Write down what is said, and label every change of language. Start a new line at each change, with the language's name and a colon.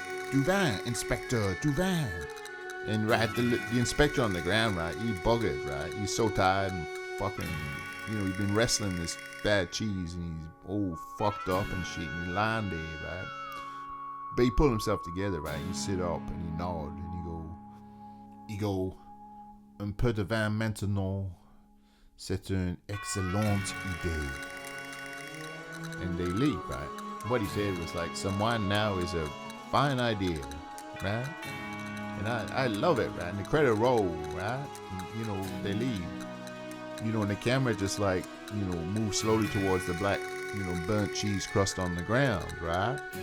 French: Du vin, inspecteur, du vin."
English: And right, the inspector on the ground, right, he buggered, right? He's so tired and fucking, you know, he's been wrestling this bad cheese and he's all fucked up and shit and he's lying there, right? But he pulled himself together, right? He sit up and he nod and he go,
French: "Un peu de vin maintenant, c'est une excellente idée."
English: And they leave, right? What he said was like, "Some wine now is a fine idea," right? And I love it, right? And the credit roll, right? And, they leave. And the camera just like, moves slowly towards the black, burnt cheese crust on the ground, right?